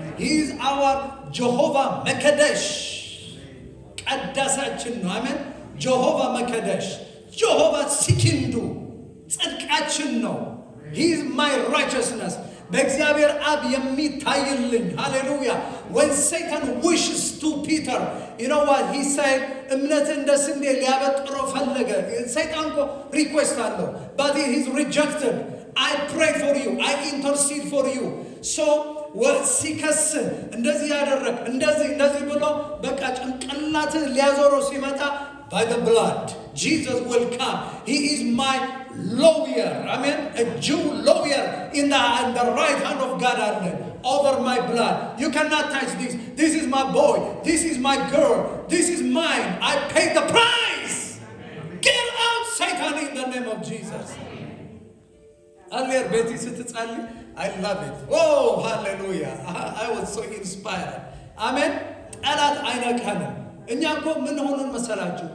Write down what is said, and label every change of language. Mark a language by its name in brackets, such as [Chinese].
[English] He is our Jehovah Mekadesh. [Amharic] ቀዳሳችን ነው። አሜን። Jehovah Mekadesh. [English] Jehovah Sikindu. [Amharic] ጽድቃችን ነው። [English] He is my righteousness. [Amharic] በእግዚአብሔር አብ የሚታይልኝ ሃሌሉያ። [English] When Satan wishes to Peter, you know what he said? [Amharic] እምነት እንደ ስንዴ ሊያበጥረው ፈለገ። ሰይጣን እኮ ሪኩዌስት አለው, [English] but he is rejected. I pray for you, I intercede for you. [Amharic] So ሲከስ እንደዚህ ያደረግ እንደዚህ ብሎ በቃ ጭንቅላት ሊያዞረው ሲመጣ [English] by the blood Jesus will come. He is my lawyer. Amen. A Jew lawyer in the right hand of God over my blood. You cannot touch this. This is my boy. This is my girl. This is mine. I paid the price. Get out, Satan, in the name of Jesus. Earlier, Betty [Amharic] ስትጸልይ [English] I love it. Oh, hallelujah. I was so inspired. Amen. [Amharic] ጠላት አይነካንም። እኛ እኮ ምን ሆነን መሰላችሁ?